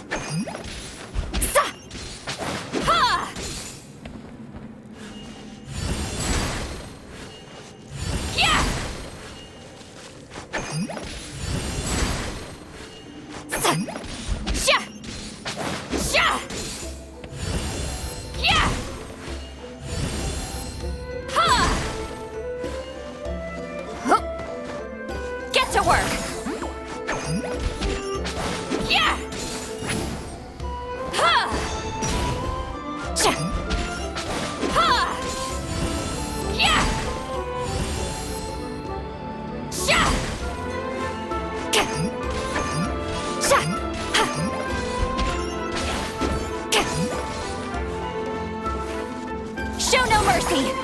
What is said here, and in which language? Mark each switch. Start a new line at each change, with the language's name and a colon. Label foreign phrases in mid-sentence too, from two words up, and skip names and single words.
English: Sa! Ha! Yeah! Sa! Sha! Sha! Yeah! Ha! Huh. Get to work! Yeah! Ha! Cha! Ha! Yeah! Sha! Ka! Sha! Ha! Ka! Show no mercy!